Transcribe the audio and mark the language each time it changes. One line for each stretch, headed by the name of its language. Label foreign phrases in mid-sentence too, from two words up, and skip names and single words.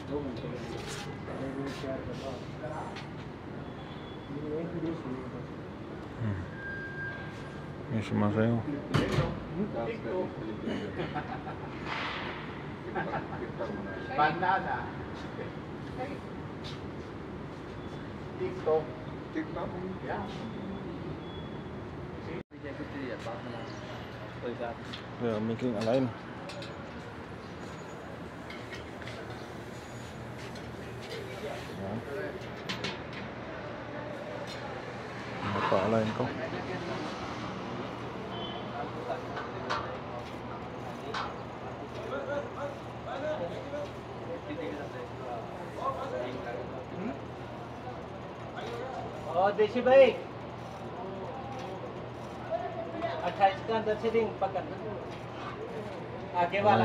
Filipino: May sumasayaw. Banana. TikTok. TikTok?
English: Yeah. Yeah, making a line.
Filipino: Ayan. Napa-align ko.
Hindi: देशी भाई 28 का अंदर से रिंग पकड़ आगे वाला